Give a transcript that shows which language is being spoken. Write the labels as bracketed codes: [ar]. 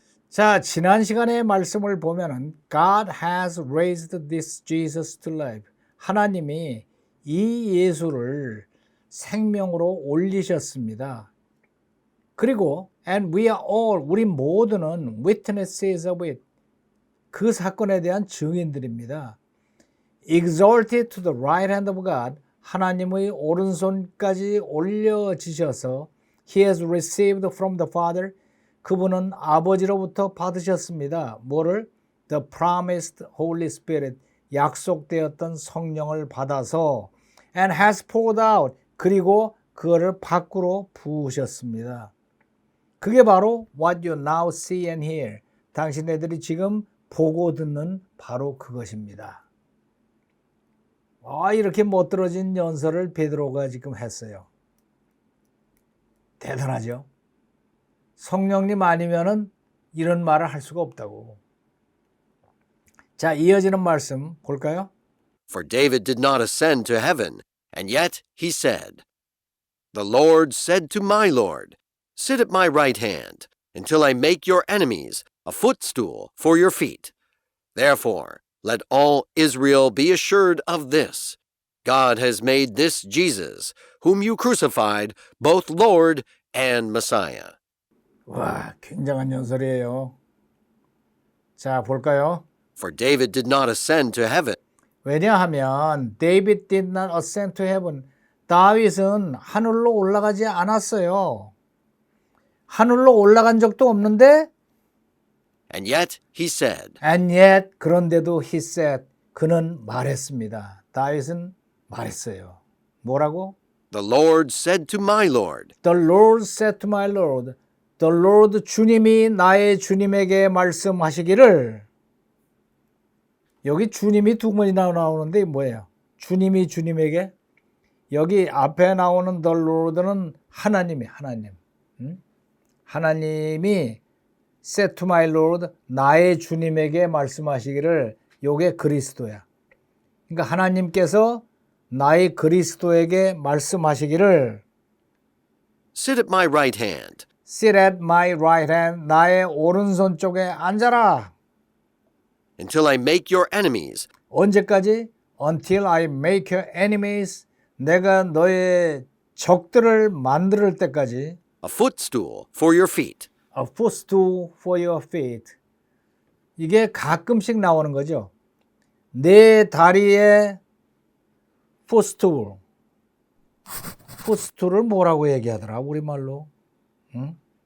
[ko] 자, 지난 시간의 말씀을 보면은 [en] God has raised this Jesus to life. [ko] 하나님이 이 예수를 생명으로 올리셨습니다. 그리고 [en] and we are all, [ko] 우리 모두는 [en] witnesses of it. [ko] 그 사건에 대한 증인들입니다. [en] Exalted to the right hand of God. [ko] 하나님의 오른손까지 올려지셔서 [en] He has received from the Father. [ko] 그분은 아버지로부터 받으셨습니다. 뭐를? [en] The promised Holy Spirit, [ko] 약속되었던 성령을 받아서 [en] and has poured out, [ko] 그리고 그거를 밖으로 부으셨습니다. 그게 바로 [en] what you now see and hear, [ko] 당신네들이 지금 보고 듣는 바로 그것입니다. 이렇게 멋들어진 연설을 베드로가 지금 했어요. 대단하죠? 성령님 아니면은 이런 말을 할 수가 없다고. 자, 이어지는 말씀 볼까요? [en] For David did not ascend to heaven, and yet he said, The Lord said to my Lord, Sit at my right hand, until I make your enemies a footstool for your feet. Therefore, let all Israel be assured of this, God has made this Jesus, whom you crucified, both Lord and Messiah. [ko] 와, 굉장한 연설이에요. 자, 볼까요? [en] For David did not ascend to heaven. [ko] 왜냐하면 [en] David did not ascend to heaven. [ko] 다윗은 하늘로 올라가지 않았어요. 하늘로 올라간 적도 없는데 [en] And yet he said, and yet, [ko] 그런데도 [en] he said, [ko] 그는 말했습니다. 다윗은 말했어요. 뭐라고? [en] The Lord said to my Lord. The Lord said to my Lord. [ko] The Lord, 주님이 나의 주님에게 말씀하시기를. 여기 주님이 두 번이나 나오는데 뭐예요? 주님이 주님에게. 여기 앞에 나오는 The Lord는 하나님. 하나님이 [en] said to my Lord, [ko] 나의 주님에게 말씀하시기를. 요게 그리스도야. 그러니까 하나님께서 나의 그리스도에게 말씀하시기를. [en] Sit at my right hand. Sit at my right hand. [ko] 나의 오른손 쪽에 앉아라. [en] Until I make your enemies. [ko] 언제까지? [en] Until I make your enemies. [ko] 내가 너의 적들을 만들 때까지. [en] A footstool for your feet. A footstool for your feet. [ko] 이게 가끔씩 나오는 거죠. 내 다리에 footstool. footstool을 뭐라고 얘기하더라 우리말로? 응?